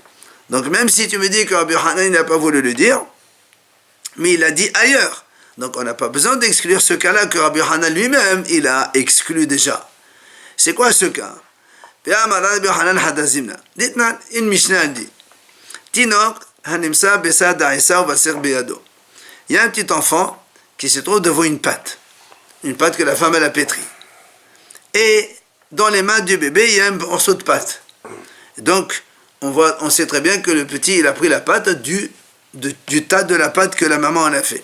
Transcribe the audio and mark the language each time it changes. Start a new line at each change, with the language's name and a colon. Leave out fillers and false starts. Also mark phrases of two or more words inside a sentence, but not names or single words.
French: Donc même si tu me dis que Rabbi Hanan n'a pas voulu le dire, mais il a dit ailleurs. Donc on n'a pas besoin d'exclure ce cas-là que Rabbi Hanan lui-même, il a exclu déjà. C'est quoi ce cas? Dites-moi, une Mishnah dit,
Hebrew: תינוק הנמצא בצד העיסה ובצק בידו.
French: Il y a un petit enfant qui se trouve devant une pâte que la femme elle a pétrie. Et dans les mains du bébé, il y a un morceau de pâte. Donc on sait très bien que le petit, il a pris la pâte du tas de la pâte que la maman en a fait.